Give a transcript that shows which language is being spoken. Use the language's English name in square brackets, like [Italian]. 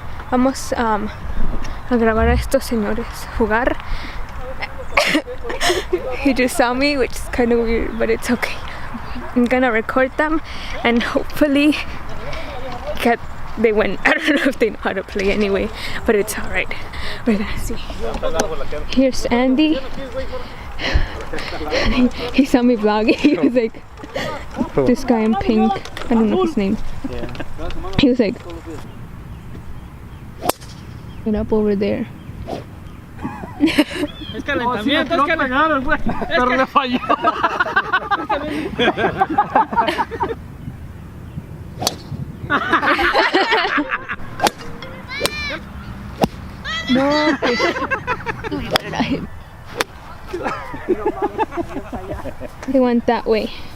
[Spanish] Vamos a grabar a estos señores jugar. [English] He just saw me, which is kind of weird, but it's okay. I'm gonna record them and hopefully they win. I don't know if they know how to play anyway, but it's alright. We're gonna see. Here's Andy. He saw me vlogging. He was like, this guy in pink. I don't know his name. Yeah. He was like, get up over there. [Spanish] Es calentamiento, es calentamiento. Pero le falló. [English] No, they went that way.